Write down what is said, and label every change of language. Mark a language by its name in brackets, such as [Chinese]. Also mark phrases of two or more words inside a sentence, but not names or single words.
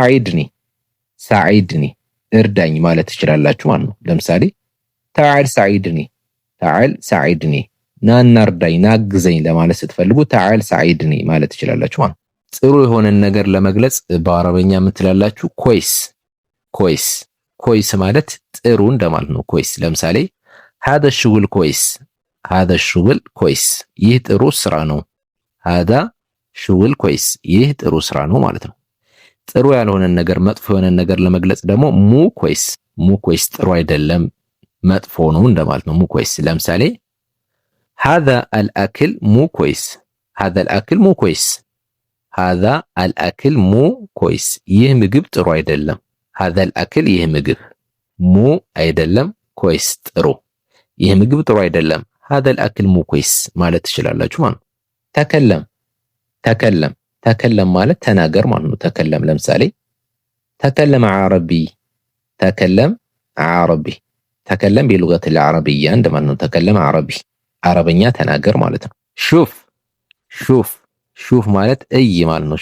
[Amharic] ሳዒድኒ እርዳኝ ማለት ትችላላችሁ ማለት ነው። ለምሳሌ [Arabic] تعال ساعدني [Amharic] ናና እርዳኝ ናግዘኝ ለማለት ስትፈልጉ [Arabic] تعال ساعدني [Amharic] ማለት ትችላላችሁ ማለት ነው። ጥሩ የሆነን ነገር ለመግለጽ በአረበኛ ምን ትላላችሁ? ኮይስ ማለት ጥሩ እንደማለት ነው። ኮይስ ለምሳሌ [Arabic] هذا الشغل كويس [Amharic] ይህ ጥሩ ስራ ነው። [Arabic] هذا شغل كويس [Amharic] ይህ ጥሩ ስራ ነው ማለት ነው። ጥሩ ያልሆነን ነገር መጥፎ የሆነን ነገር ለመግለጽ ደግሞ [Arabic] مو كويس [Amharic] ጥሩ አይደለም መጥፎ ነው እንደማለት ነው። [Arabic] مو كويس [Amharic] ለምሳሌ [Arabic] هذا الأكل مو [Amharic] كويس ይህ ምግብ ጥሩ አይደለም። [Arabic] هذا الأكل [Amharic] ይህ ምግብ ሙ አይደለም ኮይስ ጥሩ ይህ ምግብ ጥሩ አይደለም። [Arabic] هذا الأكل مو كويس [Amharic] ማለት ትችላላችሁ ማለት ነው። [Arabic] تكلم تكلم تكلم [Amharic] ማለት ተናገር ማለት ነው። ተከለም ለምሳሌ [Arabic] تكلم عربي تكلم عربي تكلم باللغة العربية [Amharic] እንደማለት ነው። [Arabic] تكلم عربي [Amharic] አረበኛ ተናገር ማለት ነው። [Arabic] شوف شوف شوف [Amharic] ማለት እይ ማለት ነው።